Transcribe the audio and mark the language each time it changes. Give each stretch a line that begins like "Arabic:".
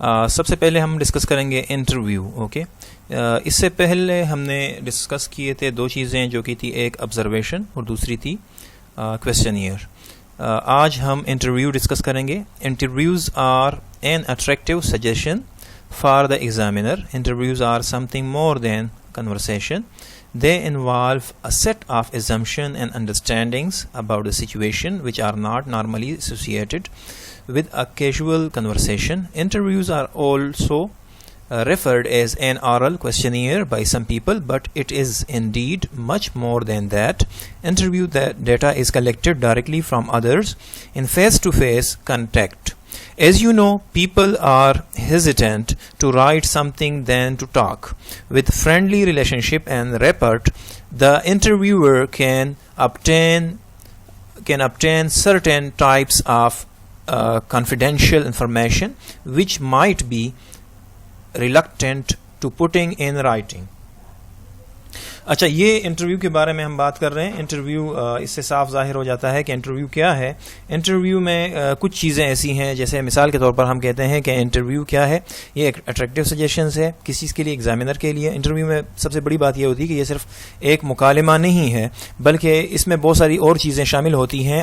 Urdu: سب سے پہلے ہم ڈسکس کریں گے انٹرویو. اوکے, اس سے پہلے ہم نے ڈسکس کیے تھے دو چیزیں, جو کہ تھی ایک آبزرویشن اور دوسری تھی کویسچنیئر. آج ہم انٹرویو ڈسکس کریں گے.
English: Interviews are an attractive suggestion for the examiner. Interviews are something more than conversation. They involve a set of assumptions and understandings about the situation which are not normally associated with a casual conversation. Interviews are also referred as an oral questionnaire by some people, but it is indeed much more than that. Interview data is collected directly from others in face-to-face contact. As you know, people are hesitant to write something than to talk. With friendly relationship and rapport, the interviewer can obtain certain types of confidential information which might be reluctant to putting in writing.
Urdu: اچھا, یہ interview کے بارے میں ہم بات کر رہے ہیں. انٹرویو اس سے صاف ظاہر ہو جاتا ہے کہ انٹرویو کیا ہے. انٹرویو میں کچھ چیزیں ایسی ہیں, جیسے مثال کے طور پر ہم کہتے ہیں کہ انٹرویو کیا ہے, یہ ایک اٹریکٹیو سجیشنز ہے کسی چیز کے لیے, ایگزامینر کے لیے. انٹرویو میں سب سے بڑی بات یہ ہوتی ہے کہ یہ صرف ایک مکالمہ نہیں ہے, بلکہ اس میں بہت ساری اور چیزیں شامل ہوتی ہیں.